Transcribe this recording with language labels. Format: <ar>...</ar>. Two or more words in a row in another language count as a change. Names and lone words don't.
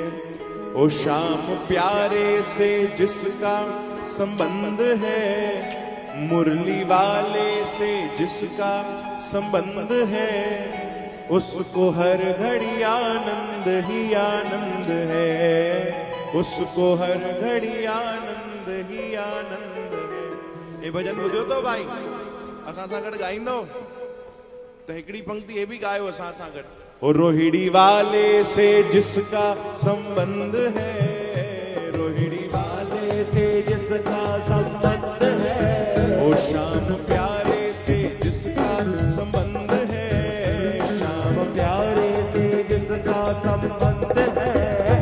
<hi>ओ शाम प्यारे से जिसका संबंध है, मुरली वाले से जिसका संबंध है, उसको हर घड़ी आनंद ही आनंद है, उसको हर घड़ी आनंद ही आनंद है।</hi> <sd>ये भजन ॿुधियो तो भाई? असां सां गॾु ॻाईंदो त हिकिड़ी पंक्ति</sd> <hi>ये भी</hi> <sd>गायो असां सां गॾु।</sd> <hi>ओ रोहिड़ी वाले से जिसका संबंध है, रोहिड़ी वाले से जिसका संबंध है, ओ शाम प्यारे से जिसका संबंध है, शाम प्यारे से जिसका संबंध है,</hi>